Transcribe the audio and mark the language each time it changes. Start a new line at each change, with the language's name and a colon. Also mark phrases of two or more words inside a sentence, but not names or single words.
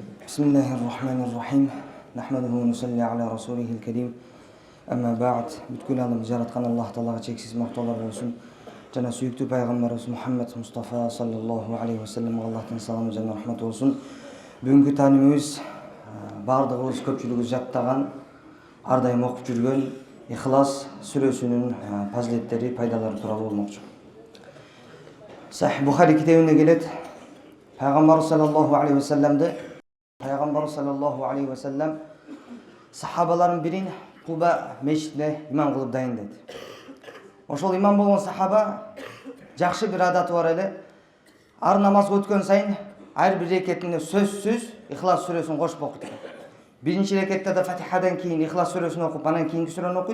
Arabic: بسم الله الرحمن الرحيم نحمده ونصلي على رسوله الكريم أما بعد
Kyrgyz: бүткүл алым жараткан Аллах Таалага чексиз мактоолор болсун жана сүйүктүү пайгамбарыбыз Мухаммад Мустафа
Arabic: صلى الله عليه وسلم
Kyrgyz: Аллахтын саламы жана рахматы болсун. Бүгүнкү таанимибиз бардыгыбыз көпчүлүгүбүз жаттаган, ар дайым окуп жүргөн Ихлас сүрөсүнүн фазилеттери, пайдалары тууралуу болмокчу. Сахих Бухари китебинде келет, Пайгамбар
Arabic: صلى الله عليه وسلم
Kyrgyz: сахабаларын бирин Куба мешитине имам кылып дайындайды. Ошол имам болгон сахаба жакшы бир адаты бар эле. Ар намазга өткөн сайын ар бир рекетинде сөзсүз Ихлас сүрөсүн кошуп окуйт. Биринчи рекетте да Фатихадан кийин Ихлас сүрөсүн окуп, анан кийинки сүрөнү окуйт.